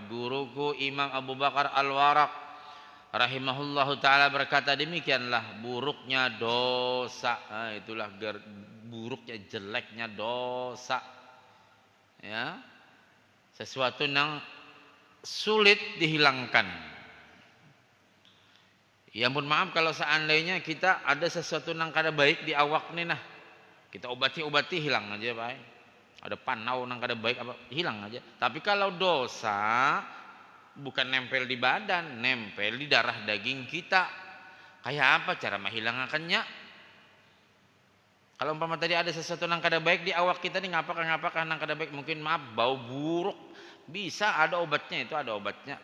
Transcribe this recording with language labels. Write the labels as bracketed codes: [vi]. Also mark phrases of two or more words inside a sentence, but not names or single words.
[id] Guruku Imam Abu Bakar Al-Waraq rahimahullahu taala berkata, demikianlah buruknya dosa. Nah, itulah buruknya, jeleknya dosa. Ya. Sesuatu yang sulit dihilangkan. Ya ampun, maaf kalau seandainya kita ada sesuatu yang kada baik di awak nih, nah kita obati hilang aja, Pak. Ada panau nang kada baik apa hilang aja. Tapi kalau dosa bukan nempel di badan, nempel di darah daging kita. Kayak apa cara menghilangkannya? Kalau umpama tadi ada sesuatu nang kada baik di awak kita nih, ngapakah nang kada baik, mungkin maaf bau buruk, bisa ada obatnya, itu ada obatnya.